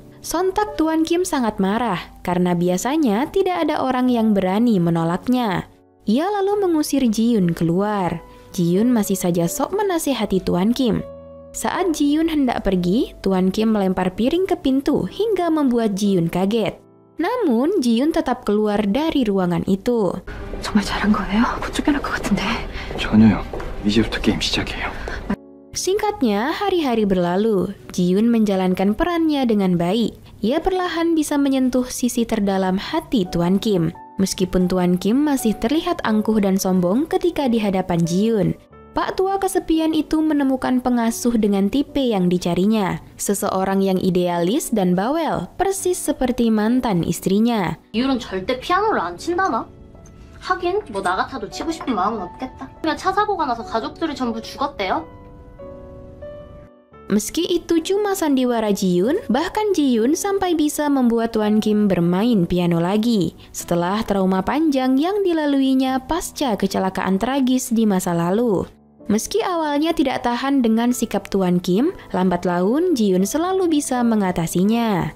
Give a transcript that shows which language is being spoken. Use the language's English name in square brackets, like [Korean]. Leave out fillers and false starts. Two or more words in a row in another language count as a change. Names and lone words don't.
[Indonesian] Sontak Tuan Kim sangat marah karena biasanya tidak ada orang yang berani menolaknya. Ia lalu mengusir Ji-yoon keluar. Ji-yoon masih saja sok menasihati Tuan Kim. Saat Ji-yoon hendak pergi, Tuan Kim melempar piring ke pintu hingga membuat Ji-yoon kaget. Namun Ji-yoon tetap keluar dari ruangan itu. [Korean] 정말 잘한 거예요? 못 쫓겨날 것 같은데. 전혀요. 이제부터 게임 시작이에요. [Indonesian] Singkatnya, hari-hari berlalu. Ji-yoon menjalankan perannya dengan baik. Ia perlahan bisa menyentuh sisi terdalam hati Tuan Kim. Meskipun Tuan Kim masih terlihat angkuh dan sombong ketika di hadapan Ji-yoon. Pak tua kesepian itu menemukan pengasuh dengan tipe yang dicarinya. Seseorang yang idealis dan bawel, persis seperti mantan istrinya. [Korean] 이율은 절대 피아노를 안 친다나? 하긴 뭐 나 같아도 치고 싶은 마음은 없겠다. 그냥 차 사고가 나서 가족들이 전부 죽었대요. [Indonesian] Meski itu cuma sandiwara Ji-yoon, bahkan Ji-yoon sampai bisa membuat Tuan Kim bermain piano lagi setelah trauma panjang yang dilaluinya pasca kecelakaan tragis di masa lalu. Meski awalnya tidak tahan dengan sikap Tuan Kim, lambat laun Ji-yoon selalu bisa mengatasinya.